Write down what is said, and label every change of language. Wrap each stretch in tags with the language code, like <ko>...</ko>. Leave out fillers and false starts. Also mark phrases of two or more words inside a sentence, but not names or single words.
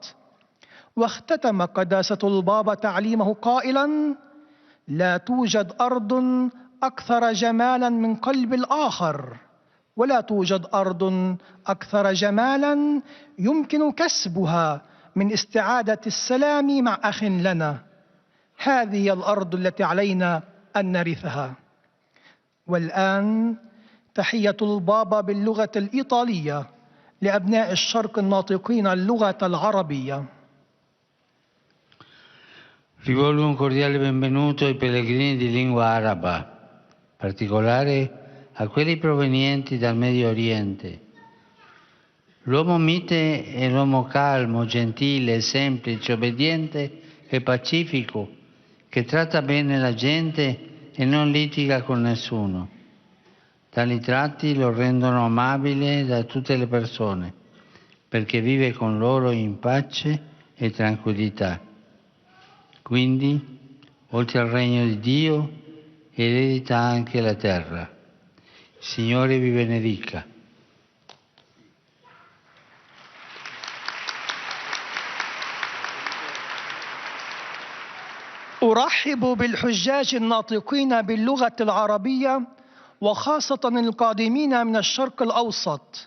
<ar>واختتم قداسة البابا تعليمه قائلا: لا توجد أرض أكثر جمالا من قلب الآخر، ولا توجد أرض أكثر جمالا يمكن كسبها من استعادة السلام مع أخ لنا. هذه الأرض التي علينا أن نرثها. والآن تحية البابا باللغة الإيطالية لأبناء الشرق الناطقين اللغة العربية.</ar> <it>Rivolgo un cordiale benvenuto ai pellegrini di lingua araba, in particolare a quelli provenienti dal Medio Oriente. L'uomo mite è l'uomo calmo, gentile, semplice, obbediente e pacifico, che tratta bene la gente e non litiga con nessuno. Tali tratti lo rendono amabile da tutte le persone, perché vive con loro in pace e tranquillità. Quindi, oltre al regno di Dio, eredita anche la terra. Signore vi benedica.</it> <ar>أرحب بالحجاج الناطقين باللغة العربية وخاصة القادمين من الشرق الأوسط.</ar>